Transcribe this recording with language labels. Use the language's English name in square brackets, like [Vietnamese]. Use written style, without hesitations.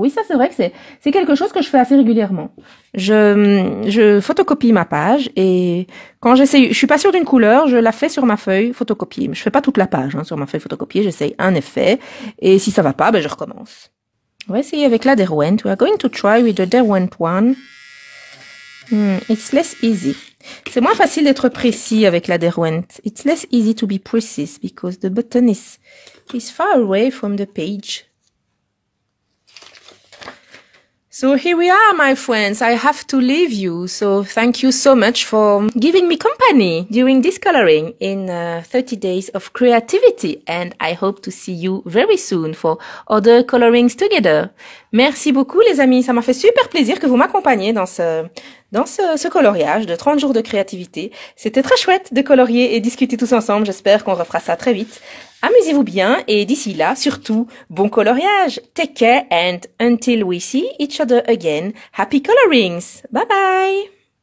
[French] Oui, ça c'est vrai que c'est quelque chose que je fais assez régulièrement. Je photocopie ma page et quand j'essaye, je suis pas sûre d'une couleur, je la fais sur ma feuille photocopiée. Je fais pas toute la page sur ma feuille photocopiée, j'essaye un effet et si ça va pas, je recommence. On va essayer avec la Derwent. [English] We are going to try with the Derwent one. It's less easy. [French] C'est moins facile d'être précis avec la Derwent. [English] It's less easy to be precise because the button is far away from the page. So here we are, my friends. I have to leave you. So thank you so much for giving me company during this coloring in 30 days of creativity. And I hope to see you very soon for other colorings together. [French] Merci beaucoup, les amis. Ça m'a fait super plaisir que vous m'accompagniez dans ce coloriage de 30 jours de créativité. C'était très chouette de colorier et discuter tous ensemble. J'espère qu'on refera ça très vite. Amusez-vous bien et d'ici là, surtout, bon coloriage. [English] Take care and until we see each other again, happy colorings. Bye bye.